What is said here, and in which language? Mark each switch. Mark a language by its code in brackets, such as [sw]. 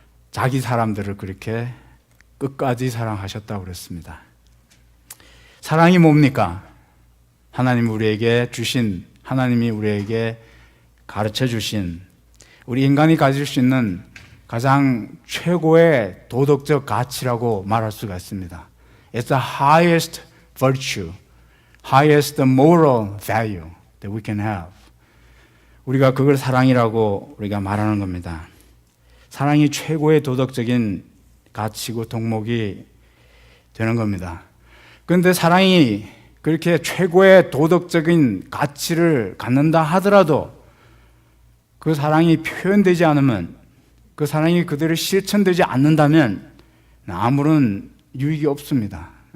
[ko] 자기 사람들을 그렇게 끝까지 사랑하셨다고 그랬습니다. 사랑이 뭡니까? 하나님이 우리에게 주신, 하나님이 우리에게 가르쳐 주신, 우리 인간이 가질 수 있는 가장 최고의 도덕적 가치라고 말할 수가 있습니다. [en] It's the highest virtue, highest moral value that we can have. [ko] 우리가 그걸 사랑이라고 우리가 말하는 겁니다. 사랑이 최고의 도덕적인 가치고 덕목이 되는 겁니다. 그런데 사랑이 그렇게 최고의 도덕적인 가치를 갖는다 하더라도 그 사랑이 표현되지 않으면, 그 사랑이 그대로 실천되지 않는다면 아무런 유익이 없습니다.